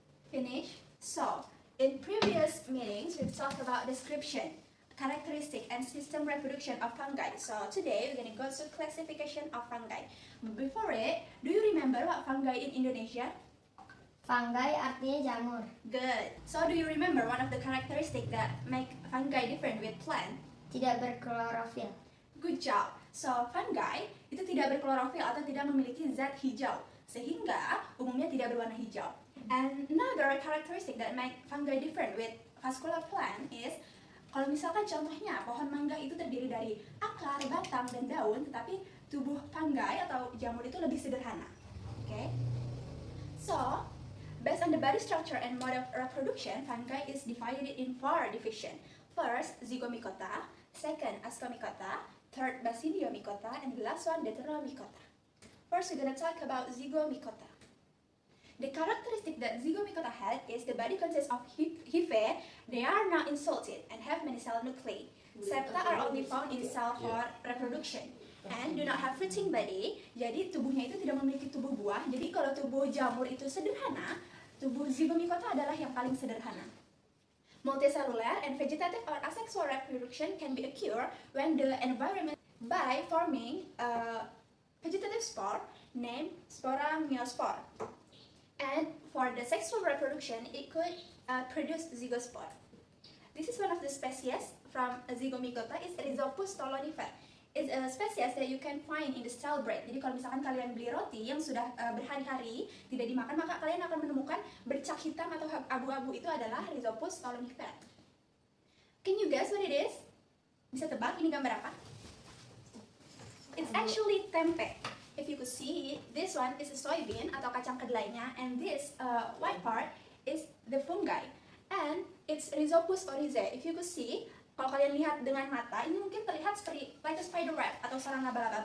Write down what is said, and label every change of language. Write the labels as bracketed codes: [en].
[en] Finish. So, in previous meetings, we've talked about description, characteristic, and system reproduction of fungi. So today we're going to go to classification of fungi. But before it, do you remember what fungi in Indonesia? [id] Fungi artinya jamur. [en] Good. So do you remember one of the characteristics that make fungi different with plant? [id] Tidak berklorofil. [en] Good job. [id] So fungi itu tidak berklorofil atau tidak memiliki zat hijau, sehingga umumnya tidak berwarna hijau. [en] And another characteristic that make fungi different with vascular plant is [id] kalau misalkan contohnya pohon mangga itu terdiri dari akar, batang, dan daun, tetapi tubuh fungi atau jamur itu lebih sederhana. Okay? [en] So, based on the body structure and mode of reproduction, fungi is divided in 4 divisions. First, Zygomycota, second, Ascomycota, third, Basidiomycota, and the last one, Deuteromycota. First, we're going to talk about Zygomycota. The characteristic that Zygomycota had is the body consists of hyphae. They are not insulted and have many cell nuclei. Septa are only found in cell for reproduction and do not have fruiting body. [id] Jadi tubuhnya itu tidak memiliki tubuh buah. Jadi kalau tubuh jamur itu sederhana, tubuh Zygomycota adalah yang paling sederhana. [en] Multicellular and vegetative or asexual reproduction can be occur when the environment by forming a vegetative spore named Spora myospore. And for the sexual reproduction, it could produce zygospore. This is one of the species from Zygomycota is Rhizopus stolonifer. It's a species that you can find in the stale bread. [id] Jadi kalau misalkan kalian beli roti yang sudah berhari-hari tidak dimakan, maka kalian akan menemukan bercak hitam atau abu-abu itu adalah Rhizopus stolonifer. [en] Can you guess what it is? [id] Bisa tebak ini gambar apa? [en] It's actually tempe. If you could see, this one is a soybean [id] atau kacang kedelainya, [en] and this white part is the fungi, and it's Rhizopus oryzae. If you could see, [id] kalau kalian lihat dengan mata, ini mungkin terlihat seperti [en] like a spider web [id] atau sarang laba-laba.